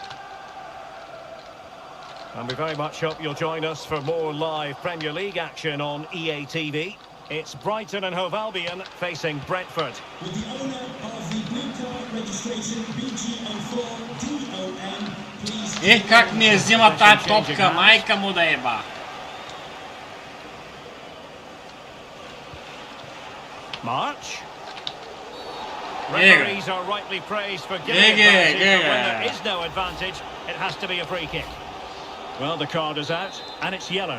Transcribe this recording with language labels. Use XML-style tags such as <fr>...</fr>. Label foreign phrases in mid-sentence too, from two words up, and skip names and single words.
<en>And we very much hope you'll join us for more live Premier League action on EA TV. It's Brighton and Hove Albion facing Brentford. With the owner of the blue card registration BG04DON, please...</en> <bg>Как ми взима тая топка, майка му да еба.</bg> <en>March. Referees are rightly praised for giving advantage, but when there is no advantage, it has to be a free kick. Well, the card is out, and it's yellow.</en>